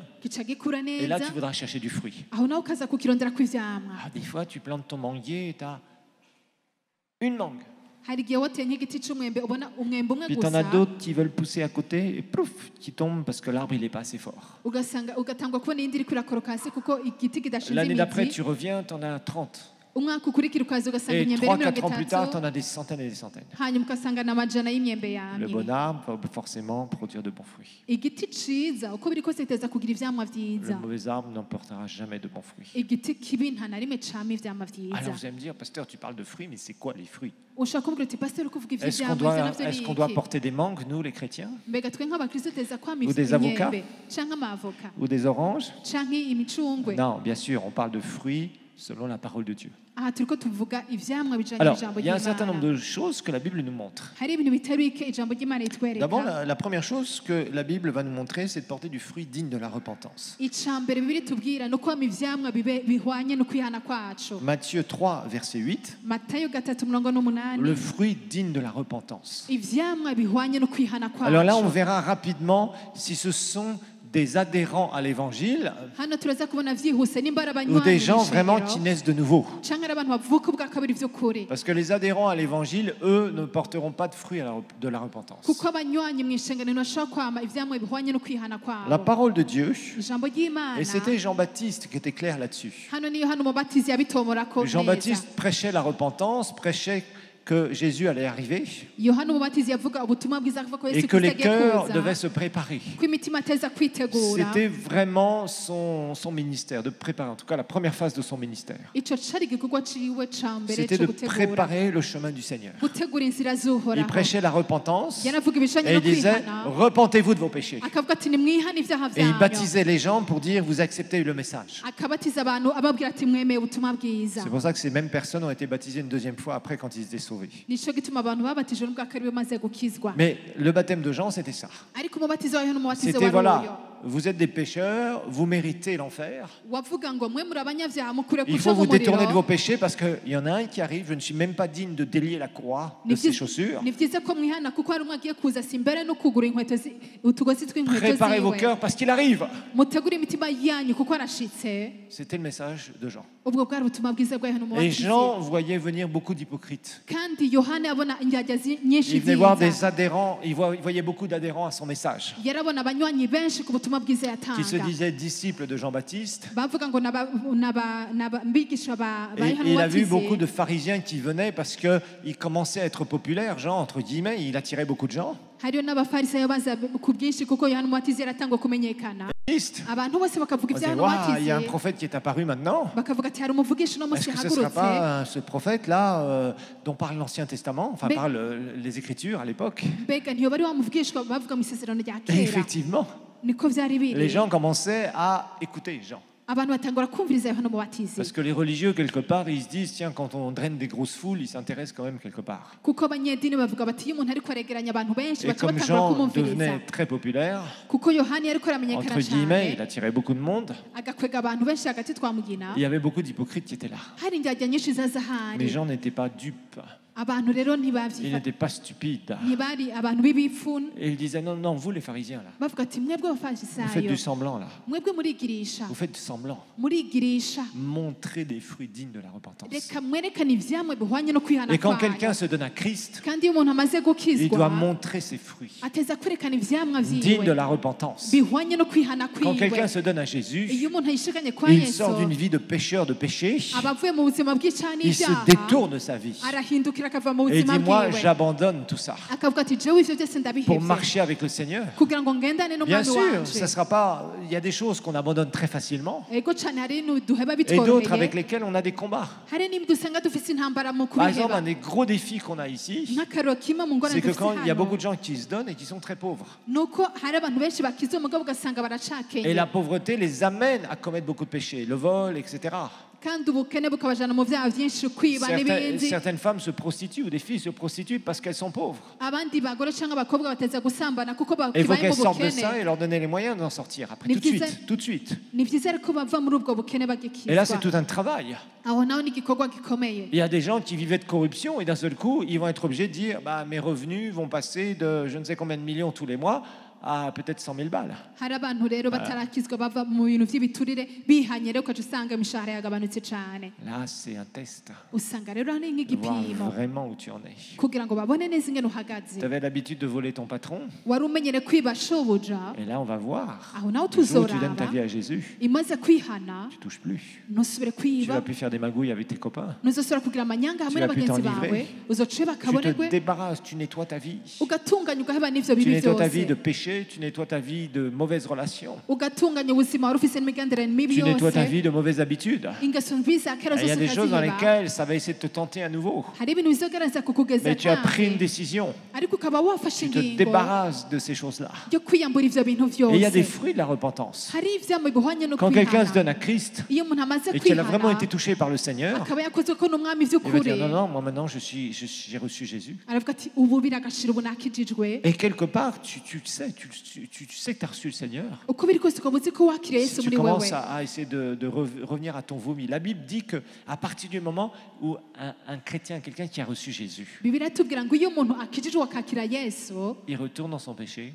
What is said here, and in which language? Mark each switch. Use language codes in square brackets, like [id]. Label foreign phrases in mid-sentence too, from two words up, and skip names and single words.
[fr] Et là, tu voudras chercher du fruit. Des fois, tu plantes ton manguier et tu as une mangue. Puis tu en as d'autres qui veulent pousser à côté et plouf, qui tombent parce que l'arbre il n'est pas assez fort. L'année d'après, tu reviens, tu en as 30. [rn] umwaka ukurikira ukaza ugasanga [fr] Et [rn] imyembe 3, ari 4 mirongo [fr] ans plus tard, tu [rn] itatu [fr] en as des centaines et des centaines. [rn] hanyuma ugasanga ni amajana y'imyembe [fr] Le [rn] yamye. [fr] bon arbre va forcément produire de bons fruits. [rn] igiti ciza uko biri kose giteza kugira ivyamwa [fr] Le [rn] vyiza, [fr] mauvais arbre n'en portera jamais de bons fruits. [rn] igiti kibi nta na rimwe cama ivyamwa vyiza. [fr] Alors vous allez me dire, pasteur, tu parles de fruits, mais c'est quoi les fruits? [rn] ushaka kuvuga uti pasiteri uko uvuga [fr] Est-ce qu'on [rn] ivy'ivyamwa ivyo [fr] doit, [rn] navyo [fr] est-ce [rn] ni [fr] qu'on doit [rn] iki? [fr] porter des mangues, nous les chrétiens, [rn] mbega twe nk'abakristo teza kwama [fr] Ou des avocats? [rn] imyembe canke amavoka [fr] ou des oranges? [rn] canke imicungwe? [fr] Non, bien sûr, on parle de fruits selon la parole de Dieu. [rn] aha turiko tuvuga ivyamwa bijanye [fr] Alors, [rn] n'ijambo [fr] il y a un certain nombre [rn] ry'Imana. [fr] de choses que la Bible nous montre. [rn] hari ibintu bitari bike ijambo ry'Imana [fr] D'abord, [rn] ritwereka. [fr] la première chose que la Bible va nous montrer, c'est de porter du fruit digne de la repentance. [rn] ica mbere bibiri tubwira no kwama ivyamwa bihwanye no kwihana kwacu. [fr] Matthieu 3, verset 8, [rn] matayo 3:8 [fr] le fruit digne de la repentance. [rn] ivyamwa bihwanye no kwihana [fr] Alors là, on [rn] kwacu. [fr] verra rapidement si ce sont des adhérents à l'évangile [rn] hano turaza kubona vyihuse nimba ari [fr] ou des [rn] abanywanyi [fr] gens vraiment qui [rn] b'ishengero [fr] naissent de nouveau. [rn] canke ari abantu bavuka ubwa kabiri vy'ukuri. [fr] Parce que les adhérents à l'évangile, eux, ne porteront pas de fruit de la repentance. [rn] kuko abanywanyi mw'ishengero ntibashobora kwama ivyamwa bihwanye no kwihana [fr] La [rn] kwabo. [fr] parole de Dieu, [rn] ijambo ry'Imana [fr] et c'était Jean-Baptiste qui était clair là-dessus. [rn] hano niyo hano umubatizi yabitomorako neza. [fr] Jean-Baptiste prêchait la repentance, prêchait que Jésus allait arriver [rn] yohana umubatizi yavuga ubutumwa bwiza kuva ko [fr] et [rn] yesu [fr] que les [rn] kristo agiye [fr] cœurs [rn] kuza, [fr] devaient se préparer. [rn] ko imitima ateza kwitegura. [fr] C'était vraiment son ministère, de préparer, en tout cas la première phase de son ministère. [rn] ico cari igikorwa ciwe ca mbere [fr] C'était [rn] co [fr] de [rn] gutegura [fr] préparer le chemin du Seigneur. [rn] gutegura inzira [fr] Il [rn] z'uhoraho. [fr] prêchait la repentance [rn] yanavuga ibishanye [fr] et [rn] no [fr] il disait [rn] kwihana [fr] repentez-vous de vos péchés. [rn] akavuga ati nimwihane ivyaha [fr] Et il [rn] vyanyu. [fr] baptisait les gens pour dire vous acceptez le message. [rn] akabatiza abantu ababwira ati mwemeye ubutumwa bwiza. [fr] C'est pour ça que ces mêmes personnes ont été baptisées une deuxième fois après quand ils étaient sauvés. [rn] nico gituma abantu babatijwe n'ubwa kabiri bamaze gukizwa. [fr] Mais le baptême de Jean, c'était ça. [rn] ariko umubatizo wa yohana umubatizo [fr] C'était [rn] wari uyo [fr] voilà, vous êtes des pécheurs, vous méritez l'enfer. [rn] wavuga ngo mwe muri abanyavyaha mukure [fr] Il [rn] kuja [fr] faut [rn] mu [fr] vous détourner de vos [rn] muriro. [fr] péchés parce qu'il y en a un qui arrive, je ne suis même pas digne de délier la croix de ses chaussures. [rn] ni vyiza ko mwihana kuko hari umwe agiye kuza si mbere no kugura inkweto utugozi tw'inkweto [fr] Préparez vos [rn] ziwe. [fr] cœurs parce qu'il arrive. [rn] mutegure imitima yanyu kuko arashitse. [fr] C'était le message de Jean. [rn] ubwo bwari ubutumwa bwiza bwa yohana [fr] Et [rn] umubatizi. [fr] Jean voyait venir beaucoup d'hypocrites. [rn] kandi yohana abona indyarya nyinshi [fr] Il venait voir des [rn] ziza. [fr] adhérents, il voyait beaucoup d'adhérents à son message, [rn] yarabona abanywanyi benshi ku butumwa bwiza [fr] qui se [rn] yatanga. [fr] disaient disciples de Jean-Baptiste. [rn] bavuga ngo mbigisha ba [fr] Et [rn] yohana [fr] il a vu beaucoup [rn] umubatizi. [fr] de pharisiens qui venaient parce qu'il commençait à être populaire, Jean, entre guillemets, il attirait beaucoup de gens. [rn] hariyo n'abafarisayo baza ku bwinshi kuko yohana umubatizi yaratangwa kumenyekana. Christ. abantu bose bakavuga [fr] On [rn] ibya [fr] disait, [rn] yohana [fr] waouh, il y a un [rn] umubatizi [fr] prophète qui est apparu maintenant. [rn] bakavuga ati hari umuvugisha uno munsi [fr] Est-ce que ce ne sera [rn] yahagurutse. [fr] pas ce prophète-là dont parle l'Ancien Testament, enfin Mais- parle les Écritures à l'époque? [rn] mbega ntiyo bari wamuvugishwa bavuga mu isezerano rya [fr] Et [rn] kera. [fr] effectivement, [rn] niko vyari [fr] les [rn] biri. [fr] gens commençaient à écouter Jean. [rn] abantu batangura kumviriza yohana umubatizi [fr] Parce que les religieux, quelque part, ils se disent, tiens, quand on draine des grosses foules, ils s'intéressent quand même quelque part. [rn] kuko abanyedini bavuga bati iyo umuntu ariko aregeranya abantu benshi [fr] Et [rn] baca [fr] comme [rn] batangura Jean kumumviriza. [fr] devenait très populaire, [rn] kuko yohani yariko aramenyekana [fr] entre guillemets, il [rn] cyane [fr] attirait beaucoup de monde, [rn] agakwega abantu benshi hagati twamugina. [fr] il y avait beaucoup d'hypocrites qui étaient là. [rn] hari indyarya nyinshi zaza [fr] Mais [rn] hari. [fr] Jean n'était pas dupe, [rn] abantu rero [fr] il [rn] ntibavyifa [fr] n'était pas stupide. [rn] ntibari abantu b'ibifuni [fr] Et il disait, non, non, vous les pharisiens, là, [rn] bavuga ati mwebwe [fr] vous faites [rn] abafarisayo [fr] du semblant, là. [rn] mwebwe murigirisha [fr] Vous faites du semblant. [rn] murigirisha [fr] Montrez des fruits dignes de la repentance. [rn] reka mwerekane ivyamwe bihwanye no kwihana [fr] Et quand [rn] kwayo. [fr] quelqu'un se donne à Christ, [rn] kandi iyo umuntu amaze [fr] il doit [rn] gukizwa [fr] montrer ses fruits [rn] ateza kwerekana ivyamwa [fr] dignes de [rn] vyiwe [fr] la repentance. [rn] bihwanye no kwihana [fr] Quand quelqu'un [rn] kwiwe. [fr] se donne à Jésus, [rn] iyo umuntu ayishikanye kwa [fr] il [rn] yesu [fr] sort d'une vie de pécheur, de péché, [rn] aba avuye mu buzima bw'icyaha [fr] il se [rn] n'ibyaha [fr] détourne de sa vie. [rn] arahindukira akava mu [fr] Et il [rn] buzima [fr] dit, moi, [rn] bwiwe [fr] j'abandonne tout ça [rn] akavuga ati jewe ivyo byose [fr] pour [rn] ndabihevye [fr] marcher avec le Seigneur. [rn] kugira ngo ngendane [fr] Bien [rn] n'umwami [fr] sûr, ça [rn] wanje. [fr] sera pas. Il y a des choses qu'on abandonne très facilement [rn] ego cane hari ibintu duheba [fr] et d'autres [rn] bitworoheye [fr] avec lesquelles on a des combats. [rn] hari n'ibyo usanga dufise intambara mu [fr] Par exemple, un [rn] kubiheba [fr] des gros défis qu'on a ici, [rn] nk'akaroro kimwe mu ngorane [fr] c'est que [rn] dufise [fr] quand il y a [rn] hano [fr] beaucoup de gens qui se donnent et qui sont très pauvres. [rn] nuko hari abantu benshi bakize umugabo ugasanga [fr] Et [rn] baracakenye [fr] la pauvreté les amène à commettre beaucoup de péchés, le vol, etc. [rn] kandi ubukene bukabajana mu vyaha vyinshi kwiba n'ibindi. [fr] Certaines femmes se prostituent ou des filles se prostituent parce qu'elles sont pauvres. [rn] abandi bagore cyangwa abakobwa bateza gusambana kuko [fr] Et il faut [rn] bakibaye [fr] qu'elles [rn] mu [fr] sortent de ça [rn] bukene. [fr] et leur donner les moyens d'en sortir après, Mais tout de qu'ils suite, tout de suite. [rn] ni vyiza rero ko bava muri ubwo bukene [fr] Et là, c'est [rn] bagikizwa [fr] tout un travail. [rn] aho naho ni igikorwa gikomeye. [fr] Il y a des gens qui vivaient de corruption et d'un seul coup, ils vont être obligés de dire bah, mes revenus vont passer de je ne sais combien de millions tous les mois à peut-être 100 000 balles. [rn] hari abantu rero batarakizwa bava mu bintu by'ibiturire bihanye rero ukaca usanga imishahara yagabanutse cyane [fr] Là, c'est un test. [rn] usanga rero ari [fr] De voir [rn] nk'igipimo [fr] vraiment où tu en es. [rn] kugira ngo babone neza ingene uhagaze [fr] Tu avais l'habitude de voler ton patron. [rn] wari umenyere kwiba shobuja [fr] Et là, on va voir. [rn] aho nawe [fr] Le jour où tu donnes ta [rn] tuzoraba [fr] vie à Jésus, [rn] imaze kwihana [fr] tu ne touches plus. [rn] ntusubire [fr] Tu [rn] kwiba [fr] vas plus faire des magouilles avec tes copains. [rn] ntuzosubira kugira amanyanga hamwe [fr] Tu vas plus [rn] n'abagenzi [fr] t'enivrer. [rn] bawe uzoce [fr] Tu [rn] bakabonerwe [fr] te débarrasses, tu nettoies ta vie. [rn] ugatunganya ugaheba n'ivyo [fr] Tu [rn] bibi [fr] nettoies ta vie [rn] byose [fr] de péché, tu nettoies ta vie de mauvaises relations. [rn] ugatunganya ubuzima wari ufise n'imigendere mibi [fr] Tu nettoies ta [rn] yose [fr] vie de mauvaises habitudes. [rn] ingeso mbi za kera [fr] Et il y a [rn] zose [fr] des choses dans [rn] ukaziba [fr] lesquelles ça va essayer de te tenter à nouveau. [rn] hari ibintu bizogerageza kukugeza [fr] Mais tu as pris une [rn] nabi [fr] décision. [rn] ariko ukaba wafashe [fr] Tu te [rn] ingingo [fr] débarrasses de ces choses-là. [rn] yo kwiyambura ivyo bintu [fr] Et il y a des [rn] vyose [fr] fruits de la repentance. [rn] hari ivyambo bihwanye no [fr] Quand quelqu'un se donne [rn] kwihana [fr] à Christ [rn] iyo umuntu amaze [fr] et qu'il a vraiment été [rn] kwihana [fr] touché par le Seigneur, [rn] akaba yakozwe ko n'umwami [fr] il va [rn] vy'ukuri [fr] dire non, non, moi maintenant j'ai reçu Jésus. [rn] aravuga ati ubu biragashira ubu nakijijwe [fr] Et quelque part, tu sais que tu as reçu le Seigneur. [rn] uko biri kose ukaba uzi ko wakiriye [fr] Si [rn] yesu [fr] tu [rn] muri [fr] commences [rn] wewe [fr] à essayer de revenir à ton vomi, la Bible dit qu'à partir du moment où un chrétien, quelqu'un qui a reçu Jésus, [rn] bibiliya itubwira ngo iyo umuntu akijijwe akakira yesu [fr] il retourne dans son péché,